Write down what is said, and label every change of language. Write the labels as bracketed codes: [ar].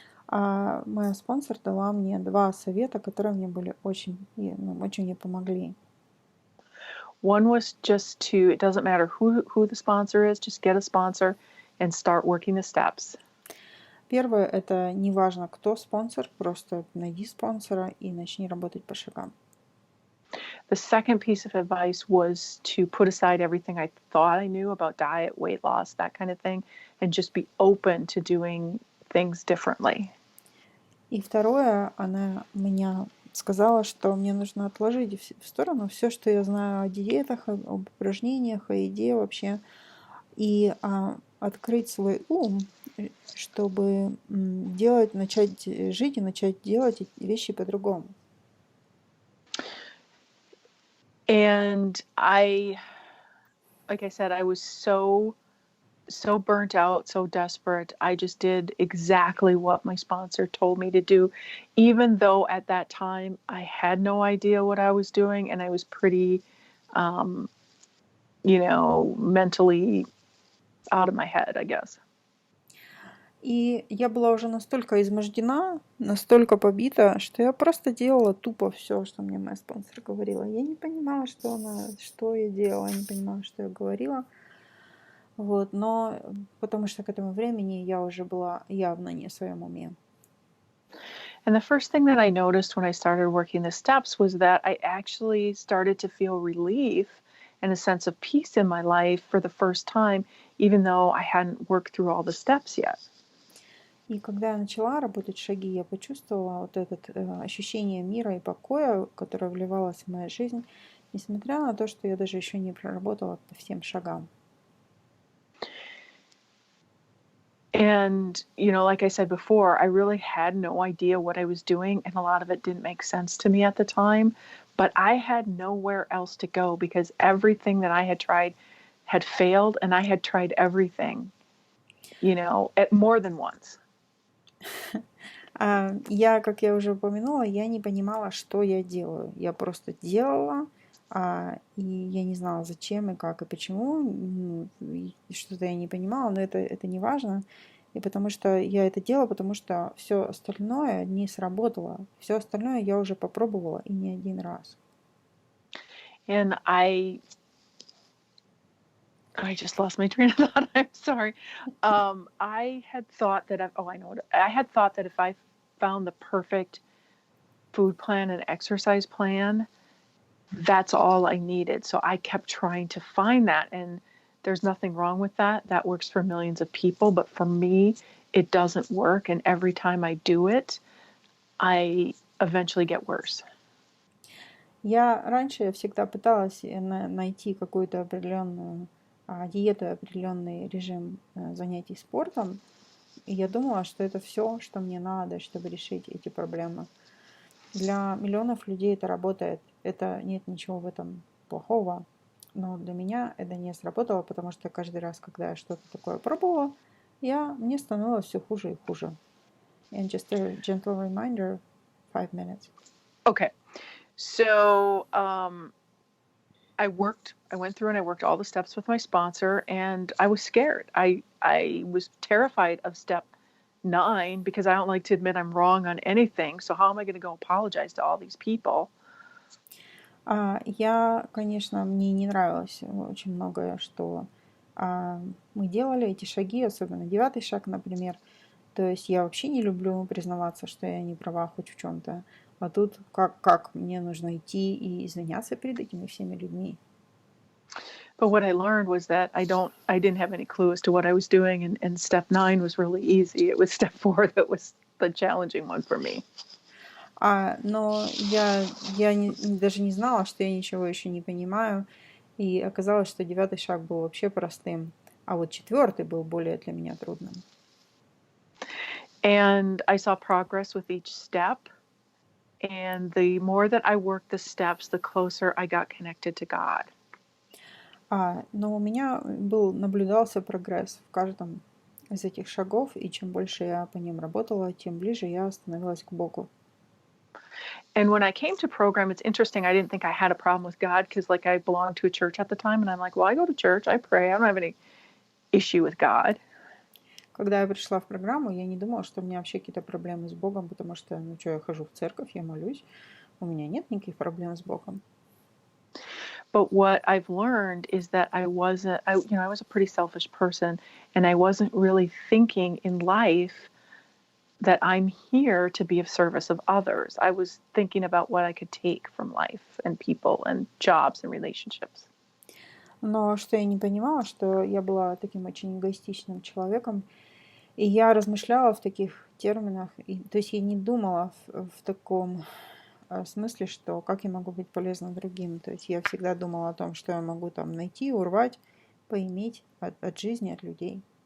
[ru] Моя спонсор дала мне два совета, которые мне были очень мне помогли. [en] One was it doesn't matter who the sponsor is, just get a sponsor and start working the steps. [ru] Первое, это не важно, кто спонсор, просто найди спонсора и начни работать по шагам. [en] The second piece of advice was to put aside everything I thought I knew about diet, weight loss, that kind of thing, and just be open to doing things differently. [ru] И второе, она меня сказала, что мне нужно отложить в сторону все, что я знаю о диетах, об упражнениях, о еде вообще, и открыть свой ум, чтобы начать жить и начать делать вещи по-другому. [en] And like I said, I was so burnt out, so desperate. I just did exactly what my sponsor told me to do, even though at that time I had no idea what I was doing and I was pretty, mentally out of my head, I guess. [ru] И я была уже настолько измождена, настолько побита, что я просто делала тупо все, что мне моя спонсор говорила. Я не понимала, что я делала, я не понимала, что я говорила. Но потому что к этому времени я уже была явно не в своем уме. [en] And the first thing that I noticed when I started working the steps was that I actually started to feel relief and a sense of peace in my life for the first time, even though I hadn't worked through all the steps yet. [ru] И когда я начала работать шаги, я почувствовала это ощущение мира и покоя, которое вливалось в мою жизнь, несмотря на то, что я даже еще не проработала по всем шагам. [en] And, like I said before, I really had no idea what I was doing, and a lot of it didn't make sense to me at the time. But I had nowhere else to go because everything that I had tried had failed, and I had tried everything, at more than once. [ru] Как я уже упомянула, я не понимала, что я делаю. Я просто делала, и я не знала, зачем и как и почему. И что-то я не понимала, но это не важно. И потому что я это делала, потому что все остальное не сработало. Все остальное я уже попробовала и не один раз. [en] And I just lost my train of thought. I'm sorry. I had thought that I know it. I had thought that if I found the perfect food plan and exercise plan, that's all I needed. So I kept trying to find that, and there's nothing wrong with that. That works for millions of people, but for me, it doesn't work. And every time I do it, I eventually get worse. [ru] Раньше я всегда пыталась найти какую-то определенную диету, определенный режим занятий спортом. И я думала, что это все, что мне надо, чтобы решить эти проблемы. Для миллионов людей это работает. Нет ничего в этом плохого. Но для меня это не сработало, потому что каждый раз, когда я что-то такое пробовала, мне становилось все хуже и хуже. [en] And just a gentle reminder, 5 minutes. Okay. So I went through and I worked all the steps with my sponsor, and I was scared. I was terrified of step 9 because I don't like to admit I'm wrong on anything. So how am I going to go apologize to all these people? [ru] Конечно, мне не нравилось очень многое, что мы делали, эти шаги, особенно 9-й шаг, например. То есть я вообще не люблю признаваться, что я не права хоть в чем-то. А тут как мне нужно идти и извиняться перед этими всеми людьми. [en] But what I learned was that I didn't have any clue as to what I was doing, and step 9 was really easy. It was step 4 that was the challenging one for me. [ru] Но я даже не знала, что я ничего еще не понимаю. И оказалось, что 9-й шаг был вообще простым, а вот 4-й был более для меня трудным. [en] And I saw progress with each step. And the more that I worked the steps, the closer I got connected to God. [ru] Но у меня наблюдался прогресс в каждом из этих шагов, и чем больше я по ним работала, тем ближе я становилась к Богу. [en] And when I came to program, it's interesting. I didn't think I had a problem with God because, I belonged to a church at the time, and I'm like, well, I go to church, I pray, I don't have any issue with God. [ru] Когда я пришла в программу, я не думала, что у меня вообще какие-то проблемы с Богом, потому что, я хожу в церковь, я молюсь, у меня нет никаких проблем с Богом. [en] But what I've learned is that I was a pretty selfish person, and I wasn't really thinking in life that I'm here to be of service of others. I was thinking about what I could take from life and people and jobs and relationships. [ru] Но что я не понимала, что я была таким очень эгоистичным человеком, и я размышляла в таких терминах, то есть я не думала в таком смысле, что как я могу быть полезна другим. То есть я всегда думала о том, что я могу там найти, урвать, поиметь от жизни, от людей.